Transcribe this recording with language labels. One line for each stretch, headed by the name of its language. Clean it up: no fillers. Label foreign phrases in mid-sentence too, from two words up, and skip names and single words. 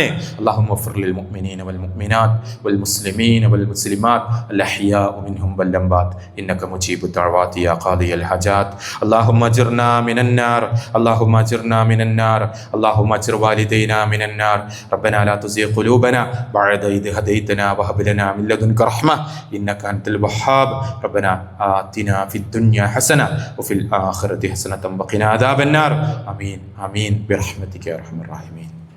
Arabic: اللهم اغفر للمؤمنين والمؤمنات والمسلمين والمسلمات الأحياء منهم والأموات إنك مجيب الدعوات يا قاضي الحاجات. اللهم أجرنا من النار، اللهم أجرنا من النار، اللهم أجر والدينا من النار. ربنا لا تزغ قلوبنا بعد إذ هديتنا وهب لنا من لدنك رحمة إنك أنت الوهاب. ربنا آتنا في الدنيا حسنة وفي الآخرة حسنة وقنا عذاب النار. آمين آمين برحمتك يا أرحم الراحمين.